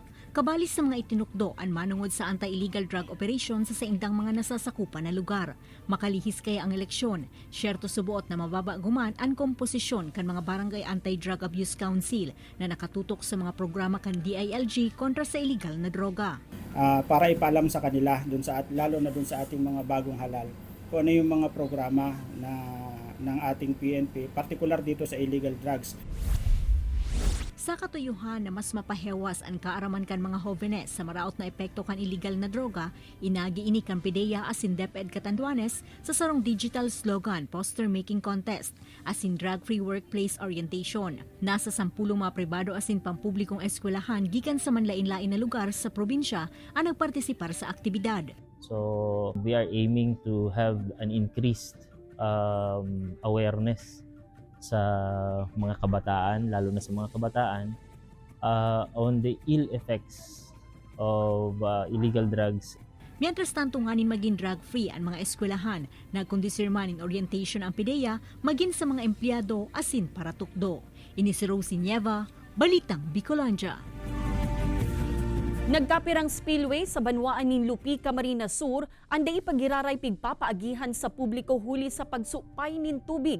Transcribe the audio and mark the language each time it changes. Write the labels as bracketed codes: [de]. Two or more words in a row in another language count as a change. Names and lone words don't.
[bik] Kabali sa mga itinukdo ang manungod sa anti-illegal drug operation sa saindang mga nasasakupan na lugar. Makalihis kaya ang eleksyon, syerto subuot na mababa guman ang komposisyon kan mga barangay Anti-Drug Abuse Council na nakatutok sa mga programa kan DILG kontra sa illegal na droga. [tl] Para ipaalam sa kanila, lalo na dun sa ating mga bagong halal, kung ano yung mga programa ng ating PNP, particular dito sa illegal drugs. [bik] Sa katuyuhan na mas mapahewas ang kaaraman kan mga hovenes sa maraot na epekto kan illegal na droga, inagi-ini kan PDEA asin DepEd Catanduanes sa sarong [en] digital slogan poster making contest [bik] asin [en] drug-free workplace orientation. [bik] Nasa 10 mga pribado asin pampublikong eskwelahan gikan sa manlain-lain na lugar sa probinsya ang nagpartisipar sa aktibidad. [en] So we are aiming to have an increased awareness [tl] sa mga kabataan, lalo na sa mga kabataan, [en] on the ill effects of illegal drugs. [es] Mientras tanto [bik] nganin maging drug-free ang mga eskwelahan, nagkondisir man in orientation ang PDEA, maging sa mga empleyado asin para tukdo. Ini si Rosie Nieva, Balitang Bicolandia. Nagkapirang spillway sa Banwaan nin Lupi, Camarines Sur, anday ipagiraray pigpapaagihan sa publiko huli sa pagsupay nin tubig.